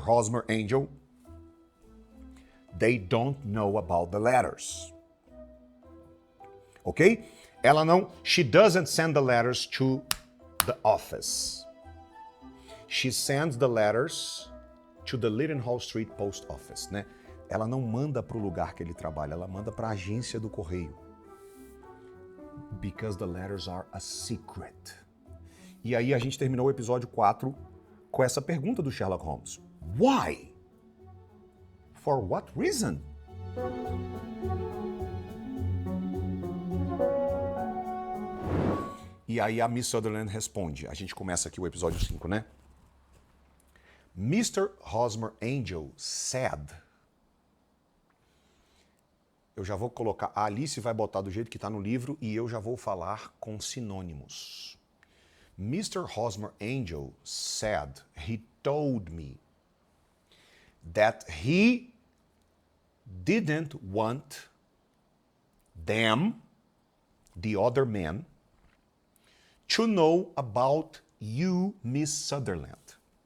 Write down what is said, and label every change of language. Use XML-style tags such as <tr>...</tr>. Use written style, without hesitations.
<en>Hosmer Angel, they don't know about the letters. Okay? She doesn't send the letters to the office. She sends the letters to the Leadenhall Street Post Office, né?</en> <pt>Ela não manda para o lugar que ele trabalha, ela manda para a agência do correio.</pt> <en>Because the letters are a secret.</en> <pt>E aí a gente terminou o episódio 4 com essa pergunta do Sherlock Holmes. Why? For what reason? E aí a Miss Sutherland responde. A gente começa aqui o episódio 5, né? Mr.</pt> <en>Hosmer Angel said.</en> <pt>Eu já vou colocar, a Alice vai botar do jeito que está no livro e eu já vou falar com sinônimos.</pt> <en>Mr. Hosmer Angel said, he told me that he didn't want them, the other men, to know about you, Miss Sutherland.</en>